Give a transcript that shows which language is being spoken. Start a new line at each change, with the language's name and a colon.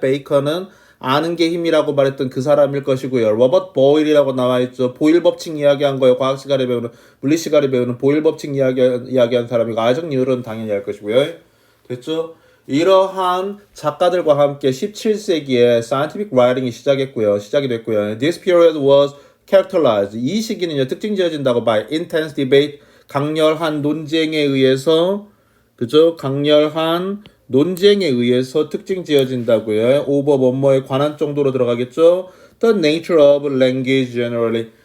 Korean: 베이컨은 아는 게 힘이라고 말했던 그 사람일 것이고요. 로버트 보일이라고 나와 있죠. 보일 법칙 이야기한 거예요. 과학 시간에 배우는 물리 시간에 배우는 보일 법칙 이야기한 사람이고 아이작 뉴턴은 당연히 할 것이고요. 됐죠? 이러한 작가들과 함께 17세기에 scientific writing이 시작이 됐고요.
English: This period was characterized.
Korean: 이 시기는요, 특징 지어진다고
English: by intense debate.
Korean: 강렬한 논쟁에 의해서 그죠? 강렬한 논쟁에 의해서 특징 지어진다고요. over 뭐뭐에 관한 정도로 들어가겠죠.
English: The nature of language generally.